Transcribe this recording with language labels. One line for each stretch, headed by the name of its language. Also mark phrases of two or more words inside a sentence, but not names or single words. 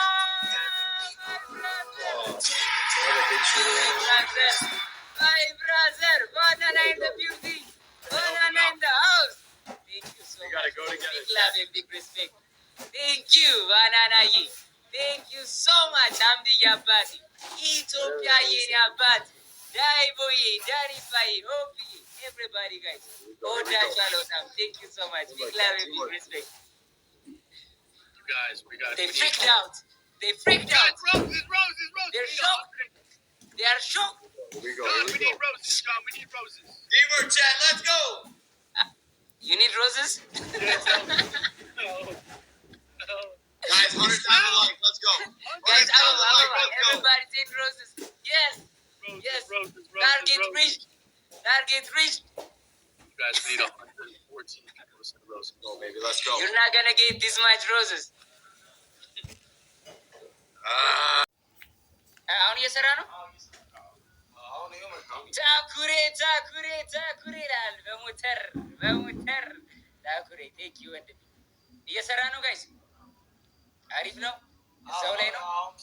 English: My brother, banana in the building, banana in the house. Thank you so We much. gotta go together. Big love and big respect. Thank you, banana ye. Thank you so much. I'm the Yabati. Ethiopia ye Yabati. Daibo ye, Darifa ye, Hopi ye. Everybody, guys. Oda Shalom. Thank you so much. Big love and big respect. You guys, we got. They freaked out. They're shocked. They are shocked. Here we go. We need roses, Scott. We need roses. Teamwork, chat. Let's go. You need roses? Guys, 100 times a like. Let's go. Guys, 100 times a like. Let's go. everybody take roses. Yes. Target reached. You guys need 114 roses. Go, baby. Let's go. You're not gonna get this much roses.
Amharic: አሁን እየሰራ ነው። ታኩሬ ይላል። በሞተር ታኩሬ
English: thank you
Amharic: ወንድሜ እየሰራ ነው። ጋይስ አሪፍ ነው። እዛው ላይ ነው።